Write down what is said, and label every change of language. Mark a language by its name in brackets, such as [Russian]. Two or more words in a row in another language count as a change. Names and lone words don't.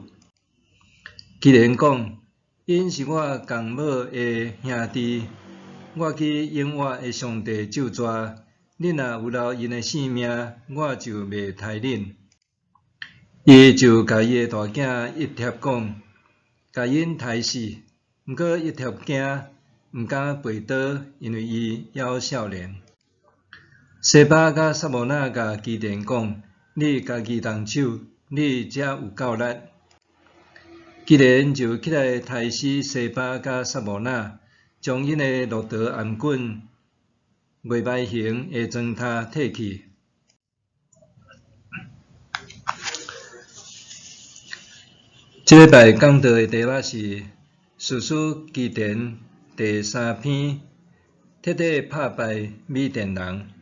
[Min Nan Chinese] 基甸讲：“因是我共母的兄弟，我去永活的上帝咒詛，恁若有留因的性命，我就袂刣恁。” 伊就甲伊的大囝一贴讲，甲因刣死。毋过一贴惊，毋敢背倒，因为伊还少年。西巴甲撒摩那甲基甸讲：“你家己动手，你才有够力。” 基甸就起来刣死西巴甲撒摩那，将因的骆驼颔棍、月眉形的砖塔摕去。这礼拜讲到的题目是《士师基甸》第3篇，彻底拍败米甸人。